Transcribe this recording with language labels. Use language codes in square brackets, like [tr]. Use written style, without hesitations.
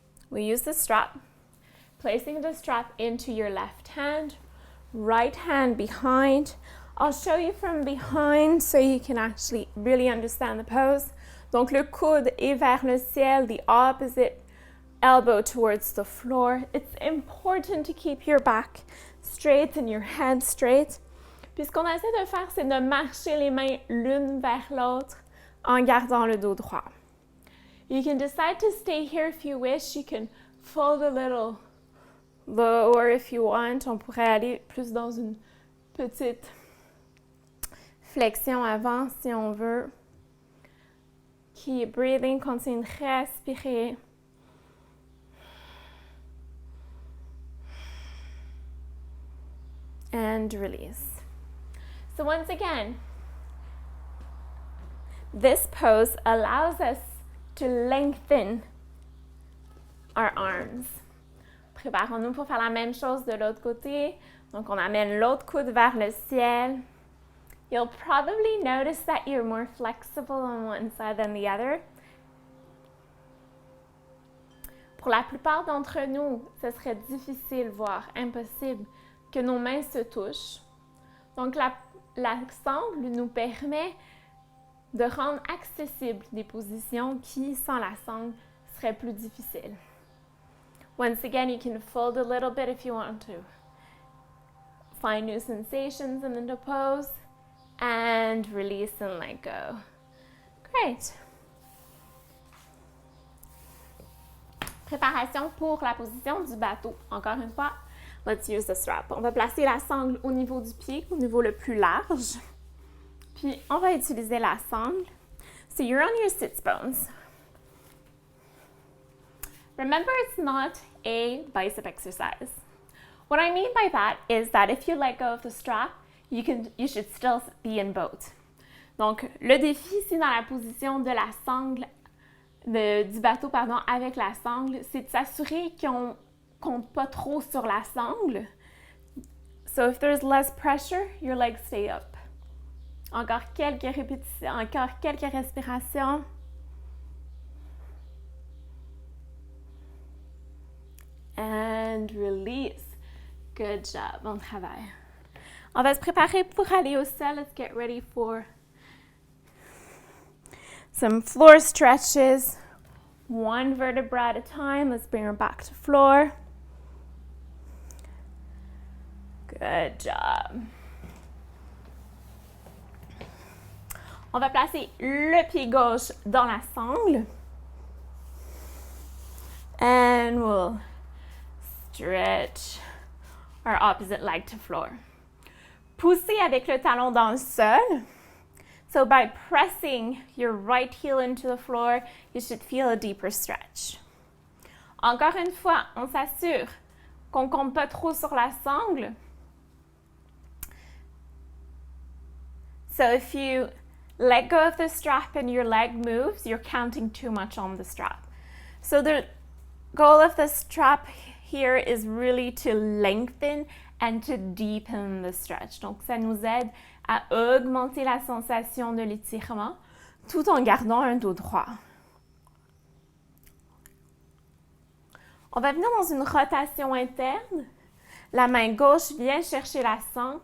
[en] We use the strap, placing the strap into your left hand, right hand behind. I'll show you from behind so you can actually really understand the pose. [fr] Donc le coude est vers le ciel, [en] the opposite elbow towards the floor. It's important to keep your back straight and your head straight. [fr] Puis ce qu'on essaie de faire, c'est de marcher les mains l'une vers l'autre en gardant le dos droit. [en] You can decide to stay here if you wish. You can fold a little lower if you want. [fr] On pourrait aller plus dans une petite Flexion avant si on veut. [en] Keep breathing, [fr] continue de respirer. [en] And release. So once again, this pose allows us to lengthen our arms. [fr] Préparons-nous pour faire la même chose de l'autre côté. Donc, on amène l'autre coude vers le ciel. [en] You'll probably notice that you're more flexible on one side than the other. [fr] Pour la plupart d'entre nous, ce serait difficile, voire impossible, que nos mains se touchent. Donc, la sangle nous permet de rendre accessibles des positions qui, sans la sangle, seraient plus difficiles. [en] Once again, you can fold a little bit if you want to. Find new sensations in the pose and release and let go. Great. [fr] Préparation pour la position du bateau. Encore une fois, [en] let's use the strap. [fr] On va placer la sangle au niveau du pied, au niveau le plus large. Puis, on va utiliser la sangle. [en] So you're on your sits bones. Remember, it's not a bicep exercise. What I mean by that is that if you let go of the strap, you should still be in boat. [fr] Donc, le défi ici dans la position de la sangle, du bateau, pardon, avec la sangle, c'est de s'assurer qu'on ne compte pas trop sur la sangle. [en] So if there's less pressure, your legs stay up. [fr] Encore quelques répétitions, encore quelques respirations. [en] And release. Good job, [fr] bon travail. On va se préparer pour aller au sol. [en] Let's get ready for some floor stretches. One vertebra at a time. Let's bring her back to floor. Good job. [fr] On va placer le pied gauche dans la sangle. [en] And we'll stretch our opposite leg to floor. [fr] Poussez avec le talon dans le sol. [en] So by pressing your right heel into the floor, you should feel a deeper stretch. [fr] Encore une fois, on s'assure qu'on ne compte pas trop sur la sangle. [en] So if you let go of the strap and your leg moves, you're counting too much on the strap. So the goal of the strap here is really to lengthen and to deepen the stretch. [fr] Donc, ça nous aide à augmenter la sensation de l'étirement tout en gardant un dos droit. On va venir dans une rotation interne. La main gauche vient chercher la sangle.